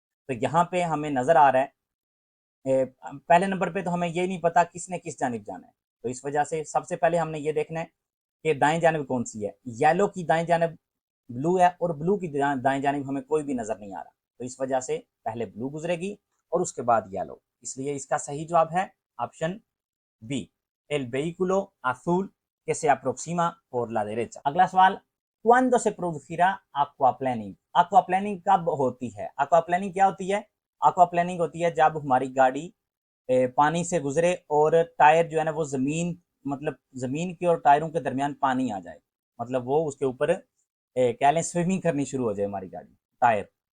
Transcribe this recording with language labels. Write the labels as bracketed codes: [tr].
[hi] तो यहाँ पे हमें नजर आ रहा है पहले नंबर पे तो हमें ये नहीं पता किसने किस जानिब जाना है, तो इस वजह से सबसे पहले हमने ये देखना है कि दाएं जानिब कौन सी है। येलो की दाएं जानिब ब्लू है और ब्लू की दाएं जानिब हमें कोई भी नजर नहीं आ रहा, तो इस वजह से पहले ब्लू गुजरेगी और उसके बाद येलो। इसलिए इसका सही जवाब है option B, [es] el vehículo azul que se aproxima por la derecha। अगला सवाल, cuándo se producirá aquaplaning? [hi] aquaplaning कब होती है? aquaplaning क्या होती है? aquaplaning होती है जब हमारी गाड़ी पानी से गुजरे और टायर जो है ना वो जमीन, मतलब जमीन के और टायरों के दरमियान पानी आ जाए, मतलब वो उसके ऊपर कह लें स्विमिंग करनी शुरू हो जाए हमारी गाड़ी, टायर।